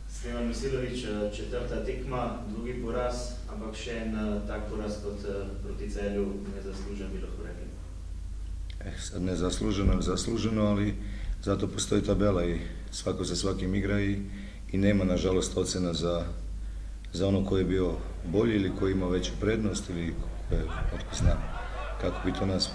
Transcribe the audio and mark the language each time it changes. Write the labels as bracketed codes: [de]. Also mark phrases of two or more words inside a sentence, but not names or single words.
[sl] Stevan Mojsilović, četrta tekma, drugi poraz, ampak še en tak poraz kot proti Celju, nezaslužen bi lahko rekli. [sr] Sad nezasluženo, ali zato postoji tabela i svako za svakim igra i nema nažalost ocena za ono ko je bio bolji ili ko ima veću prednost ili otko zna kako bi to nazvao.